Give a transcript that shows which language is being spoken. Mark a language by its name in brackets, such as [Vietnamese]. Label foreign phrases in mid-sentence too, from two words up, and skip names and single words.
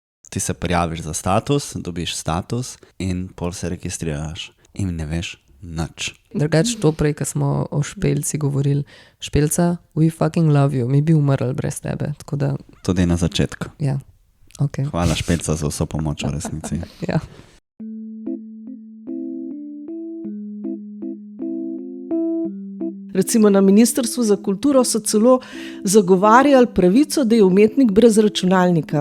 [Slovenian] Ti se prijaviš za status, dobiš status in pol se registriraš in ne veš nič. Drugače to prej, ko smo o Špelci govorili, Špelca, [English] we fucking love you, [Slovenian] mi bi umrli brez tebe. Tako da... Tudi na začetku. Ja, ok. Hvala Špelca za vso pomoč v resnici. Ja. Recimo na Ministrstvu za kulturo so celo zagovarjali pravico, da je umetnik brez računalnika.